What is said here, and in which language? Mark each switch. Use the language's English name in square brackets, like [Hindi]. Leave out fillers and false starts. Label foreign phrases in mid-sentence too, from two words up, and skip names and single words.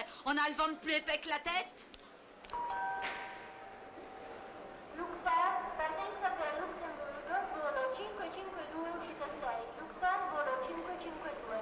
[French] On a le ventre plus épais que la tête. [Italian] Luxor, partenza per Lussemburgo, volo 552 uscita 6. Luxor, volo 552.